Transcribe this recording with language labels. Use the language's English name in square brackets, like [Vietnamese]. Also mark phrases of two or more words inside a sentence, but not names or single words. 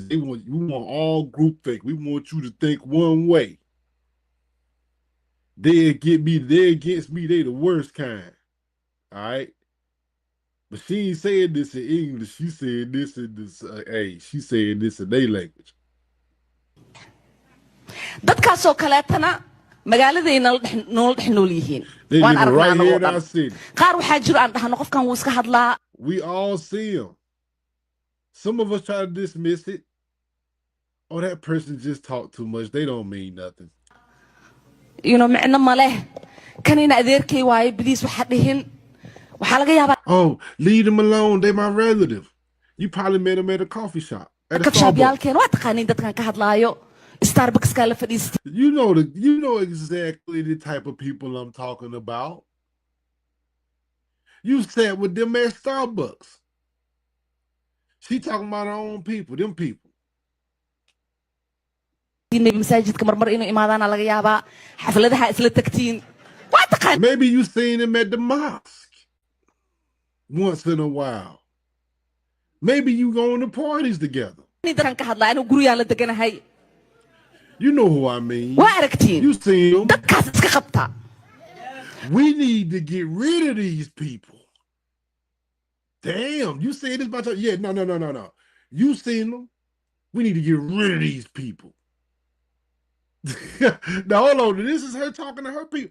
[English] We want all group think. We want you to think one way. They're against me. They the worst kind. All right. But she ain't saying this in English. She said this in this. She said this in their language. [Somali] dadkaasoo kaleetana magaaladayna nool dhex nool yihiin waan aragnaa anagoo dhan qaar waxaa jiro aan dhahno qofkan wuu iska hadlaa. [English] We all see him. Some of us try to dismiss it. Oh, that person just talked too much. They don't mean nothing. [Somali] micno ma leh kanina adeerkay waaye biliis waxa dhihin waxaa laga yaabaa. [English] Oh, leave them alone. They my relative. You probably met them at a coffee shop. At a Starbucks. [Somali] Waa taqaaniin dadkan ka hadlaayo. Starbucks ka la fadhiista. [English] You know exactly the type of people I'm talking about. You sat with them at Starbucks. She talking about her own people, them people. [Somali] masaajidka marmar inuu imaadaana laga yaabaa xafladaha isla tagtiin. [English] Maybe you seen him at the mosque once in a while. Maybe you going to parties together. [Somali] dadkan ka hadlaa inuu guriyaan la deganahay. [English] You know who I mean. [Somali] Waa aragtiin. [English] You see him. [Somali] Dadkaas iska qabta. [English] We need to get rid of these people. Damn, you say this about your... Yeah, no. You seen them. We need to get rid of these people. Now, hold on. This is her talking to her people.